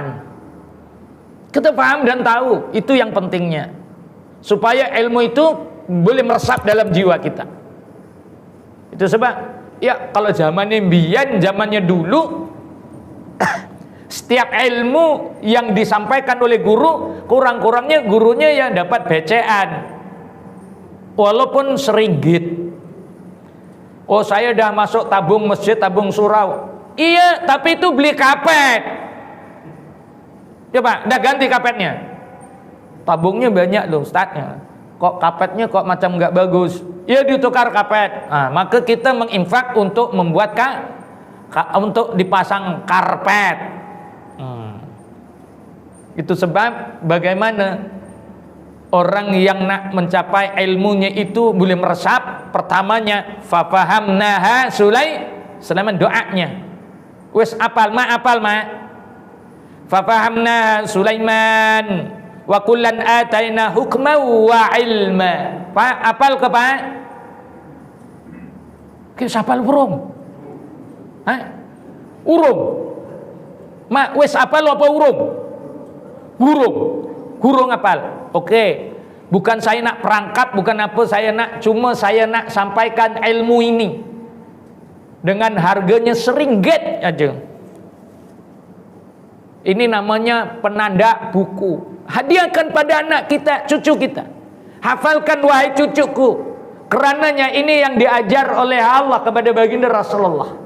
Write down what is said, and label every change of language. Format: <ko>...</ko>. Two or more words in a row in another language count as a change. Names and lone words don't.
<ms>Kita paham dan tahu, itu yang pentingnya, supaya ilmu itu boleh meresap dalam jiwa kita. Itu sebab ya kalau zamannya mbiyen, zamannya dulu, setiap ilmu yang disampaikan oleh guru, kurang-kurangnya gurunya yang dapat becean, walaupun seringgit. Oh, saya dah masuk tabung masjid, tabung surau. Iya, tapi itu beli kapet. Coba, dah ganti kapetnya. Tabungnya banyak loh, Ustaznya. Kok kapetnya kok macam nggak bagus? Ya ditukar kapet. Nah, maka kita menginfak untuk membuat untuk dipasang karpet. Itu sebab bagaimana orang yang nak mencapai ilmunya itu boleh meresap.</ms> <ar>ففهمناها سليمان,</ar> <jv>doanya wes apal</jv> <ar>ما ففهمناها سليمان وكلا آتينا حكما وعلما.</ar> <jv>Pak apal ke Pak? Kita apal urung? Urung. Mak wes apal apa urung? Gurung apal.</jv> <ms>Oke. Bukan saya nak perangkap, bukan apa saya nak, cuma saya nak sampaikan ilmu ini dengan harganya seringgit aja. Ini namanya penanda buku. Hadiahkan pada anak kita, cucu kita. Hafalkan wahai cucuku. Kerananya ini yang diajar oleh Allah kepada baginda Rasulullah.</ms>